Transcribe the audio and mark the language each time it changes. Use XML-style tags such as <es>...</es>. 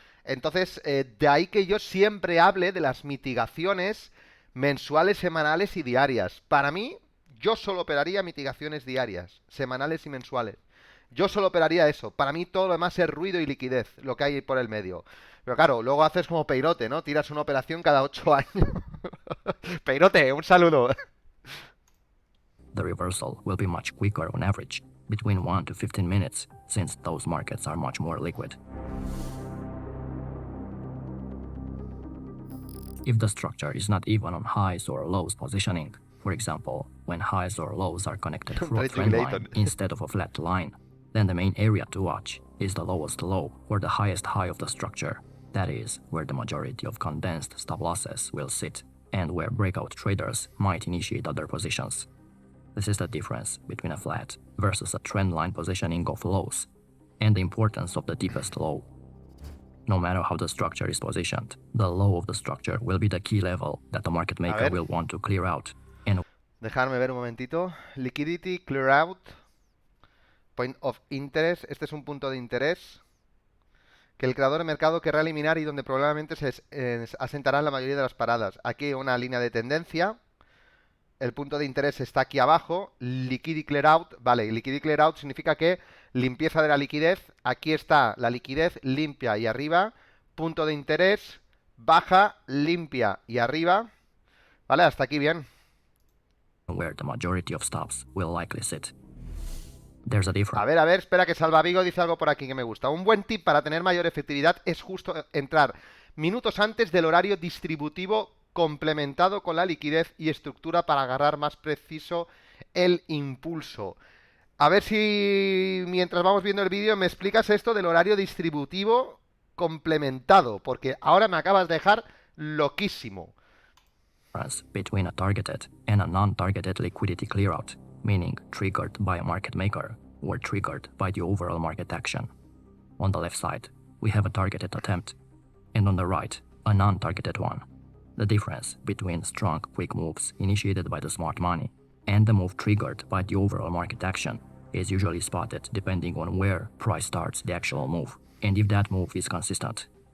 <es>Entonces, de ahí que yo siempre hable de las mitigaciones mensuales, semanales y diarias. Para mí, yo solo operaría mitigaciones diarias, semanales y mensuales. Yo solo operaría eso. Para mí todo lo demás es ruido y liquidez, lo que hay por el medio. Pero claro, luego haces como Peirote, ¿no? Tiras una operación cada 8 años. Peirote, un saludo.</es> <en>the reversal will be much quicker on average, between 1 to 15 minutes, since those markets are much more liquid. If the structure is not even on highs or lows positioning, for example, when highs or lows are connected through a trend line instead of a flat line, then the main area to watch is the lowest low or the highest high of the structure. That is where the majority of condensed stop losses will sit, and where breakout traders might initiate other positions. This is the difference between a flat versus a trend line positioning of lows, and the importance of the deepest low. No matter how the structure is positioned, the low of the structure will be the key level that the market maker will want to clear out. And</en> <es>dejarme ver un momentito.</es> <en>Liquidity, clear out, point of interest.</en> <es>Este es un punto de interés que el creador de mercado querrá eliminar y donde probablemente se asentarán la mayoría de las paradas. Aquí hay una línea de tendencia. El punto de interés está aquí abajo. Liquidity clear out. Vale, liquidity clear out significa que limpieza de la liquidez. Aquí está la liquidez limpia y arriba. Punto de interés, baja, limpia y arriba. Vale, hasta aquí bien.</es> <en>Where the majority of stops will likely sit. There's a difference.</en> <es>A ver, espera que Salvavigo dice algo por aquí que me gusta. Un buen tip para tener mayor efectividad es justo entrar minutos antes del horario distributivo complementado con la liquidez y estructura para agarrar más preciso el impulso. A ver si mientras vamos viendo el vídeo me explicas esto del horario distributivo complementado, porque ahora me acabas de dejar loquísimo.</es> <en>Between a targeted and a non-targeted liquidity clearout, meaning triggered by a market maker or triggered by the overall market action. On the left side, we have a targeted attempt, and on the right, a non-targeted one. The difference between strong, quick moves initiated by the smart money and the move triggered by the overall market action is usually spotted depending on where price starts the actual move, and if that move is consistent.</en>